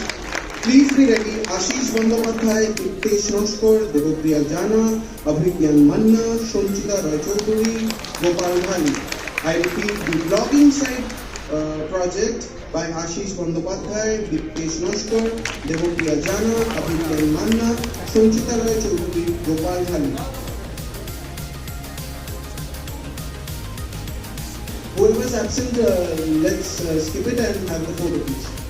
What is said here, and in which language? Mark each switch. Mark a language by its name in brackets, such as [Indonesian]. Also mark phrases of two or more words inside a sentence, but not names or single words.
[English] Please be ready. Ashish Bandyopadhyay, Diptesh Noshkar, Devopriya Jana, Abhigyan Manna, Shonchita Roy Choudhury, Gopal Dhali. I repeat, the blogging site project by Ashish Bandyopadhyay, Diptesh Noshkar, Devopriya Jana, Abhigyan Manna, Shonchita Roy Choudhury, Gopal Dhali. Whoever is absent, let's skip it and have the photo, please.